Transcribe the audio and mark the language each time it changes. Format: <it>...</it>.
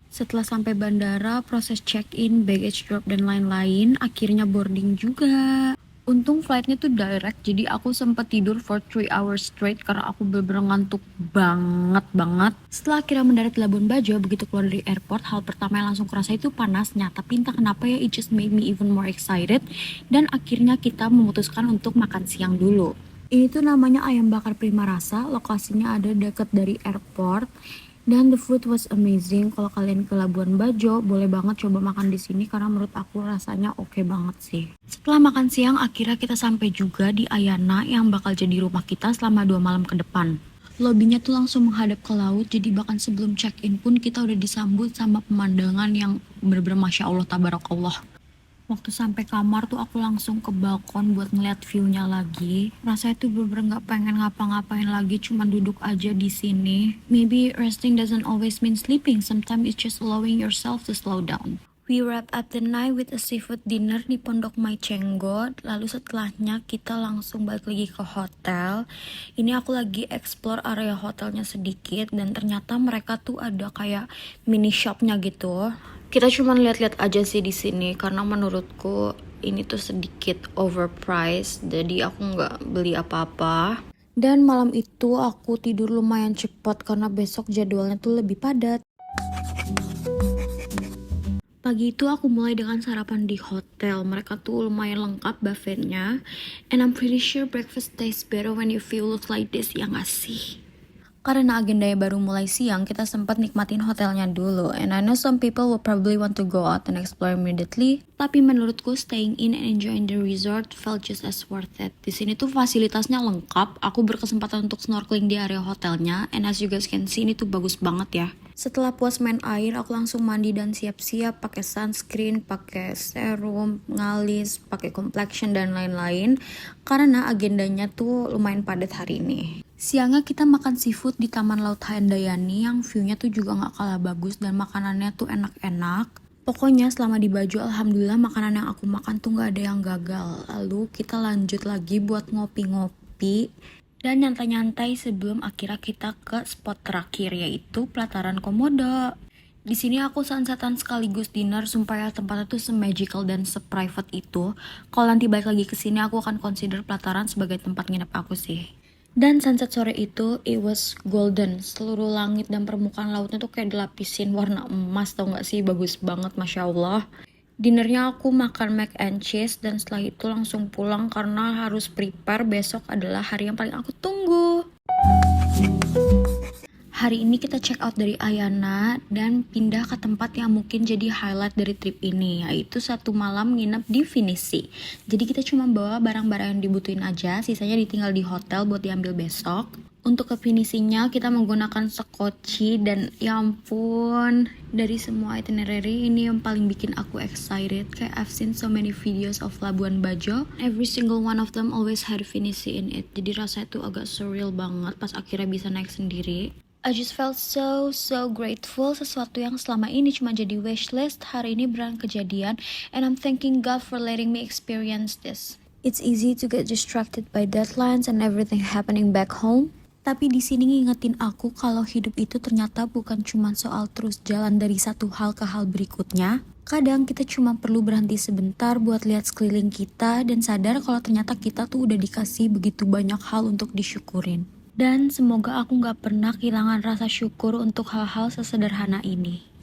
<id>Setelah sampai bandara, proses check-in, baggage drop, dan lain-lain, akhirnya boarding juga. Untung flightnya tuh direct, jadi aku sempat tidur</id> <en>for 3 hours straight</en> <id>karena aku bener-bener ngantuk banget. Setelah akhirnya mendarat di Labuan Bajo, begitu keluar dari airport, hal pertama yang langsung kerasa itu panasnya. Tapi entah kenapa ya,</id> <en>it just made me even more excited.</en> <id>Dan akhirnya kita memutuskan untuk makan siang dulu. Ini tuh namanya ayam bakar Prima Rasa, lokasinya ada deket dari airport.</id> <en>Dan the food was amazing.</en> <id>Kalau kalian ke Labuan Bajo, boleh banget coba makan di sini karena menurut aku rasanya oke banget sih. Setelah makan siang, akhirnya kita sampai juga di Ayana yang bakal jadi rumah kita selama 2 malam ke depan. Lobbynya tuh langsung menghadap ke laut, jadi bahkan sebelum check-in pun kita udah disambut sama pemandangan yang bener-bener Masya Allah, Tabarakallah. Waktu sampai kamar tuh aku langsung ke balkon buat ngeliat view-nya lagi. Rasanya tuh bener-bener gak pengen ngapa-ngapain lagi, cuma duduk aja di sini.</id> <en>Maybe resting doesn't always mean sleeping. Sometimes it's just allowing yourself to slow down. We wrap up the night with a seafood dinner di Pondok Mai Cenggot.</en> <id>Lalu setelahnya kita langsung balik lagi ke hotel. Ini aku lagi explore area hotelnya sedikit dan ternyata mereka tuh ada kayak mini shopnya gitu. Kita cuma lihat-lihat aja sih di sini karena menurutku ini tuh sedikit overpriced, jadi aku nggak beli apa-apa. Dan malam itu aku tidur lumayan cepat karena besok jadwalnya tuh lebih padat. Pagi itu aku mulai dengan sarapan di hotel. Mereka tuh lumayan lengkap buffetnya.</id> <en>And I'm pretty sure breakfast tastes better when you feel like this,</en> <id>ya nggak sih? Karena agendanya baru mulai siang, kita sempat nikmatin hotelnya dulu.</id> <en>And I know some people will probably want to go out and explore immediately.</en> <id>Tapi menurutku</id> <en>staying in and enjoying the resort felt just as worth it.</en> <id>Di sini tuh fasilitasnya lengkap. Aku berkesempatan untuk snorkeling di area hotelnya.</id> <en>And as you guys can see,</en> <id>ini tuh bagus banget ya. Setelah puas main air, aku langsung mandi dan siap-siap pakai sunscreen, pakai serum, ngalis, pakai complexion dan lain-lain. Karena agendanya tuh lumayan padat hari ini. Siangnya kita makan seafood di Taman Laut Handayani yang view-nya tuh juga gak kalah bagus dan makanannya tuh enak-enak. Pokoknya selama di Bajo, alhamdulillah makanan yang aku makan tuh gak ada yang gagal. Lalu kita lanjut lagi buat ngopi-ngopi dan nyantai-nyantai sebelum akhirnya kita ke spot terakhir, yaitu Pelataran Komodo. Di sini aku sunsetan sekaligus dinner, sumpah ya tempatnya tuh se-magical dan se-private itu. Kalau nanti balik lagi ke sini aku akan consider Pelataran sebagai tempat nginep aku sih. Dan sunset sore itu,</id> <en>it was golden.</en> <id>Seluruh langit dan permukaan lautnya tuh kayak dilapisin warna emas, tau gak sih? Bagus banget, Masya Allah. Dinernya aku makan mac and cheese dan setelah itu langsung pulang karena harus prepare besok adalah hari yang paling aku tunggu. Hari ini kita check out dari Ayana dan pindah ke tempat yang mungkin jadi highlight dari trip ini, yaitu 1 malam nginep di Finisi. Jadi kita cuma bawa barang-barang yang dibutuhin aja, sisanya ditinggal di hotel buat diambil besok. Untuk ke Finisinya kita menggunakan sekoci dan ya ampun, dari semua itinerary ini yang paling bikin aku excited.</id> <en>Kayak I've seen so many videos of Labuan Bajo, every single one of them always had Finisi in it.</en> <id>Jadi rasanya tuh agak surreal banget pas akhirnya bisa naik sendiri.</id> <en>I just felt so grateful.</en> <id>Sesuatu yang selama ini cuma jadi wishlist, hari ini beneran kejadian.</id> <en>And I'm thanking God for letting me experience this. It's easy to get distracted by deadlines and everything happening back home.</en> <id>Tapi di sini ngingetin aku kalau hidup itu ternyata bukan cuma soal terus jalan dari satu hal ke hal berikutnya. Kadang kita cuma perlu berhenti sebentar buat lihat sekeliling kita dan sadar kalau ternyata kita tuh udah dikasih begitu banyak hal untuk disyukurin. Dan semoga aku gak pernah kehilangan rasa syukur untuk hal-hal sesederhana ini.</id>